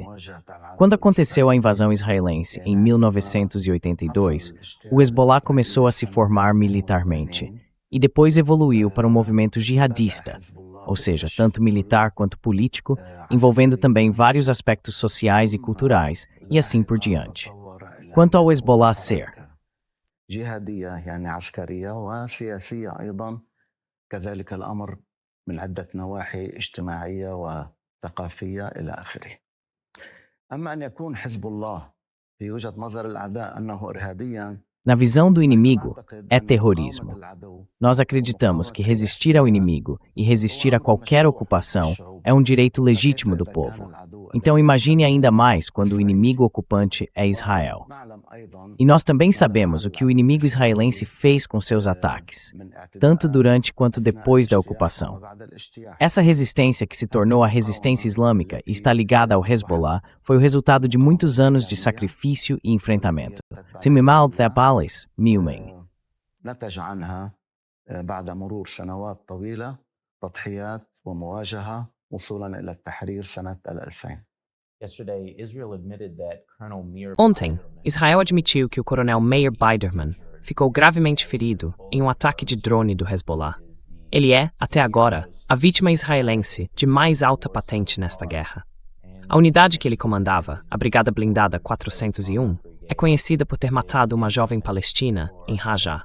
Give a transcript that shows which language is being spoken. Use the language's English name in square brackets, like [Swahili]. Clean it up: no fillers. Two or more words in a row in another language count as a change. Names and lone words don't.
[Portuguese] Quando aconteceu a invasão israelense em 1982, o Hezbollah começou a se formar militarmente e depois evoluiu para um movimento jihadista, ou seja, tanto militar quanto político, envolvendo também vários aspectos sociais e culturais, e assim por diante. Quanto ao Hezbollah ser, [Arabic] كذلك الأمر من عدة نواحي اجتماعية وثقافية إلى آخره. أما أن يكون حزب الله في وجهة نظر الأعداء أنه إرهابيا. [Portuguese] Na visão do inimigo, é terrorismo. Nós acreditamos que resistir ao inimigo e resistir a qualquer ocupação é um direito legítimo do povo. Então imagine ainda mais quando o inimigo ocupante é Israel. E nós também sabemos o que o inimigo israelense fez com seus ataques, tanto durante quanto depois da ocupação. Essa resistência que se tornou a resistência islâmica e está ligada ao Hezbollah foi o resultado de muitos anos de sacrifício e enfrentamento. Simimal Thapalis, Miuming. [Arabic] نتج عنها بعد مرور سنوات طويلة تضحيات ومواجهة وصولا إلى التحرير سنة 2000. [Portuguese] Ontem, Israel admitiu que o coronel Meir Biderman ficou gravemente ferido em um ataque de drone do Hezbollah. Ele é, até agora, a vítima israelense de mais alta patente nesta guerra. A unidade que ele comandava, a Brigada Blindada 401, é conhecida por ter matado uma jovem palestina em Rajah.